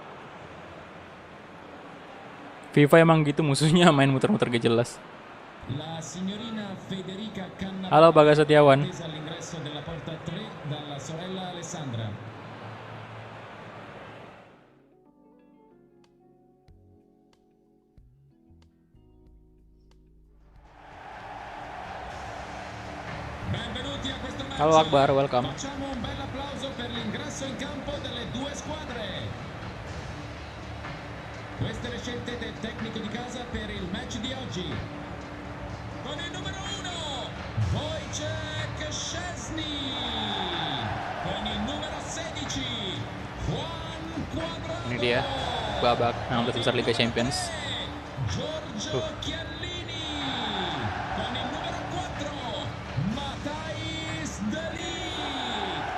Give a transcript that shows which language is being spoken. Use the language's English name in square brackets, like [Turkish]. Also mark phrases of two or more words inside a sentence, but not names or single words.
[Indonesian] FIFA emang gitu musuhnya, main muter-muter gak jelas. [Italian] La signorina Federica Cannavale [Indonesian] Halo Bagas Setiawan. [Italian] attesa all'ingresso della porta 3 dalla sorella Alessandra. Benvenuti a questo match. [Indonesian] Halo Akbar, welcome. [Italian] Facciamo un bel applauso per l'ingresso in campo delle due squadre. Queste le scelte del tecnico di casa per il match di oggi. Con il numero 1, Wojciech Szczesny. Con il numero 16, Juan Cuadrado. [Indonesian] Ini dia babak 16 besar Liga Champions. [Italian] Giorgio Chiellini. Con il numero 4, Matthijs de Ligt.